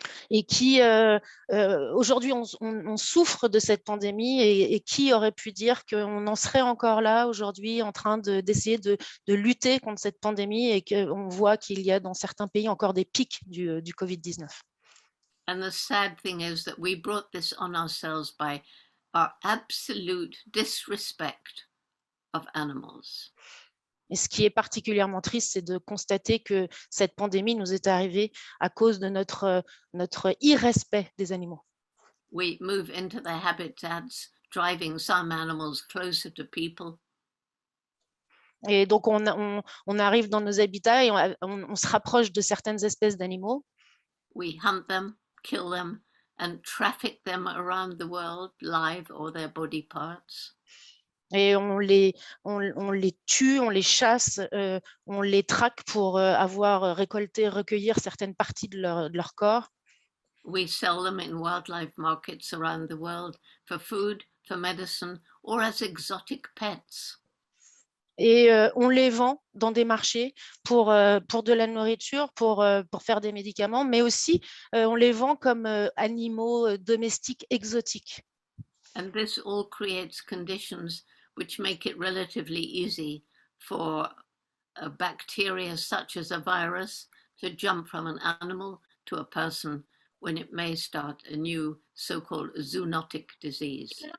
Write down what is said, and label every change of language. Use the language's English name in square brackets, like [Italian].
[French] Et qui, aujourd'hui, on souffre de cette pandémie et qui aurait pu dire qu'on en serait encore là aujourd'hui en train d'essayer de lutter contre cette pandémie et qu'on voit qu'il y a dans certains pays encore des pics du Covid-19. [English] And the sad thing is that we brought this on ourselves by our absolute disrespect of animals. [French] Et ce qui est particulièrement triste, c'est de constater que cette pandémie nous est arrivée à cause de notre irrespect des animaux. [English] We move into their habitats, driving some animals closer to people. [French] Et donc, on arrive dans nos habitats et on se rapproche de certaines espèces d'animaux. [English] We hunt them, kill them, and traffic them around the world, live or their body parts. [French] Et on les tue, on les chasse, on les traque pour avoir récolté, recueillir certaines parties de leur corps. [English] We sell them in wildlife markets around the world for food, for medicine, or as exotic pets. [French] Et on les vend dans des marchés pour de la nourriture, pour faire des médicaments, mais aussi on les vend comme animaux domestiques exotiques. [English] And this all creates conditions which make it relatively easy for a bacteria such as a virus to jump from an animal to a person when it may start a new so-called zoonotic disease.